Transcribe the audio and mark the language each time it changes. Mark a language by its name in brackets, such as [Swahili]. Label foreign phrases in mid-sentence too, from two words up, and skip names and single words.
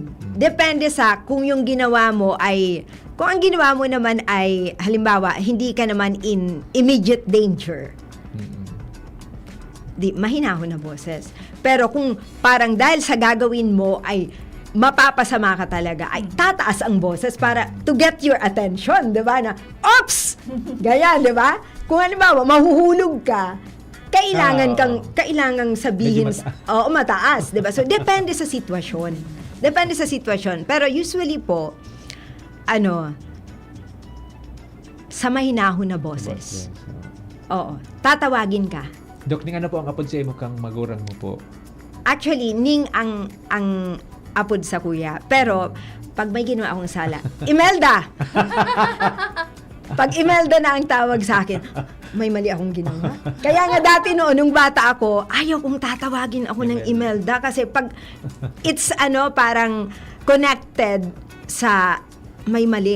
[Filipino] Depende sa kung yung ginawa mo ay, kung ang ginawa mo naman ay, halimbawa, hindi ka naman [English] in immediate danger. [Filipino] Mahinahon na boses. Pero kung parang dahil sa gagawin mo ay mapapasama ka talaga, ay tataas ang boses para [English] to get your attention, [Filipino] di ba? Na, oops! Ganyan, di ba? Kung halimbawa, mahuhulog ka, kailangang sabihin, Medyo mataas, di ba? So, depende sa sitwasyon. Depende sa sitwasyon. Pero usually po, sa mahinahon na boses. Oo. Tatawagin ka. Dok, [Bikol] ning ano po ang apod sa imo kang magurang mo po? Actually, ning ang apod sa kuya. [Filipino] Pero, pag may ginawa akong sala, Imelda! Pag Imelda na ang tawag sa akin, may mali akong ginawa. Kaya nga dati noon, nung bata ako, ayaw kong tatawagin ako ng Imelda kasi pag it's parang connected sa may mali.